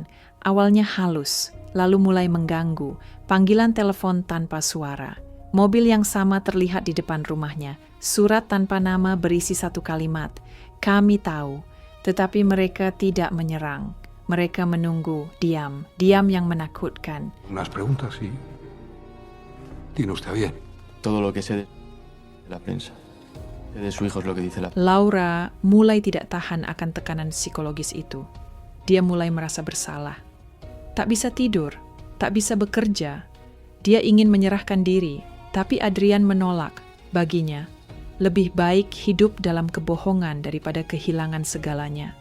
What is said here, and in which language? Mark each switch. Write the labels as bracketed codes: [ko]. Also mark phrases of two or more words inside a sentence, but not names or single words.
[id] Awalnya halus, lalu mulai mengganggu, panggilan telepon tanpa suara. Mobil yang sama terlihat di depan rumahnya. Surat tanpa nama berisi satu kalimat, "Kami tahu." Tetapi mereka tidak menyerang. Mereka menunggu, diam yang menakutkan. [es] Unas preguntas y tiene usted bien. Todo lo que sé de la prensa, de su hijo es lo que dice la [id] Laura mulai tidak tahan akan tekanan psikologis itu. Dia mulai merasa bersalah. Tak bisa tidur, tak bisa bekerja. Dia ingin menyerahkan diri, tapi Adrian menolak. Baginya, lebih baik hidup dalam kebohongan daripada kehilangan segalanya.